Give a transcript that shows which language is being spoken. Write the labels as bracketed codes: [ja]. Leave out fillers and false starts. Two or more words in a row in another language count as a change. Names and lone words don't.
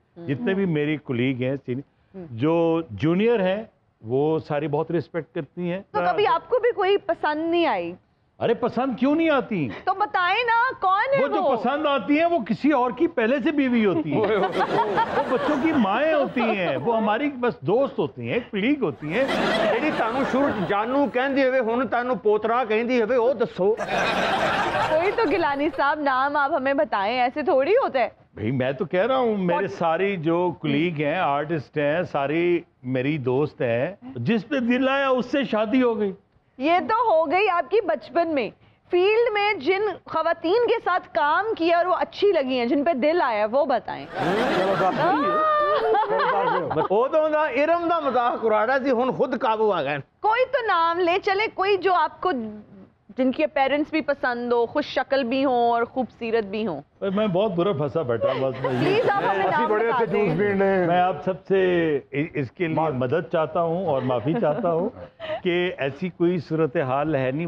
[ur] جتنے بھی میری کولیگ ہیں, جو جونیئر ہیں, وہ ساری بہت ریسپیکٹ کرتی ہیں. تو کبھی آپ کو بھی کوئی پسند نہیں آئی؟ ارے پسند کیوں نہیں آتی؟ تو بتائیں نا کون ہے وہ جو پسند آتی ہیں وہ کسی اور کی پہلے سے بیوی ہوتی ہیں, وہ بچوں کی مائیں ہوتی ہیں, وہ ہماری بس دوست ہوتی ہیں, کلیگ ہوتی ہیں. [pa] ਜਿਹੜੀ ਤੁਹਾਨੂੰ ਸ਼ੁਰੂ ਜਾਨੂ ਕਹਿੰਦੀ ਹੋਵੇ ਹੁਣ ਤੁਹਾਨੂੰ ਪੋਤਰਾ ਕਹਿੰਦੀ ਹੋਵੇ ਉਹ ਦੱਸੋ. [ur] کوئی تو گیلانی صاحب نام آپ ہمیں بتائیں, ایسے تھوڑی ہوتا ہے. بھئی میں تو کہہ رہا ہوں, میرے ساری جو کلیگ ہیں, آرٹسٹ ہیں, ساری میری دوست ہیں, جس پہ دل آیا اس سے شادی ہو گئی. یہ تو ہو گئی آپ کی بچپن میں. فیلڈ میں جن خواتین کے ساتھ کام کیا اور وہ اچھی لگی ہیں, جن پہ دل آیا, وہ بتائیں. [pa] ਉਦੋਂ ਦਾ ਇਰਮ ਦਾ ਮਜ਼ਾਕ ਉਡਾੜਾ ਸੀ, ਹੁਣ ਖੁਦ ਕਾਬੂ ਆ ਗਏ. [ur] کوئی تو نام لے چلے, کوئی جو آپ کو, جن کے پیرنٹس بھی پسند ہو, خوش شکل بھی ہوں اور خوبصورت بھی ہوں. میں بہت برا پھنسا بیٹھا, پلیز آپ ہمیں نام بتا دیں. میں آپ سب سے اس کے لیے مدد چاہتا ہوں اور معافی چاہتا ہوں کہ ایسی کوئی صورتحال ہے نہیں.